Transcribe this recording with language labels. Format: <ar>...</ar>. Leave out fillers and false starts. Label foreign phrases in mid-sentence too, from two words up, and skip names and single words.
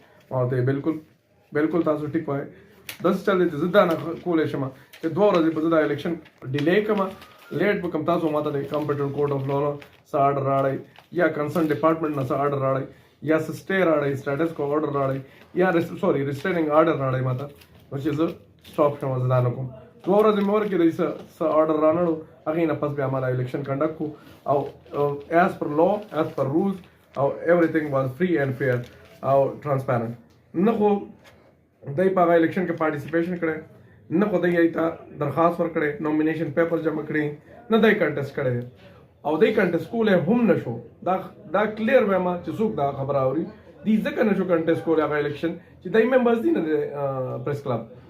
<ps>ما ورته بالکل تاسو ټیک وایئ داسې چل دی چې زه دا نه کولی شم چې 2 ورځې به زه دا الیکشن ډیلی کړم لیټ به کوم تاسو ما ته د</ps> <en>competent court of law</en> <ps>څه آرډر راړئ یا</ps> <en>concern department</en> <ps>نه څه آرډر راړئ یا څه سټے راړئ</ps> <en>status quo order</en> <ps>راړئ یا</ps> <en>restraining order</en> <ps>راړئ ما ته نو چې زه سټاپ شم زه دا نه کوم. 2 ورځې مې ورکړې څه آرډر رانړو هغې نه پس بیا ما</ps> <en>election conduct</en> <ps>کړو او</ps> <en>as per law as per rules</en> <ps>او</ps> <en>everything was free and fair</en> <ps>او ټرانسپیرنټ. نه خو دی په هغه الیکشن کې پارټیسپیشن کړی نه خو دی ته درخواست ورکړی</ps> <en>nomination paper</en> <ps>جمع کړي نه دی کنټیسټ کړی او دی کنټیسټ کولی هم نه شو. دا کلیر وایم چې څوک دا خبره اوري دی ځکه نه شو کنټیسټ کولی هغه الیکشن چې دی ممبرز دي نه د</ps> <en>press club.</en>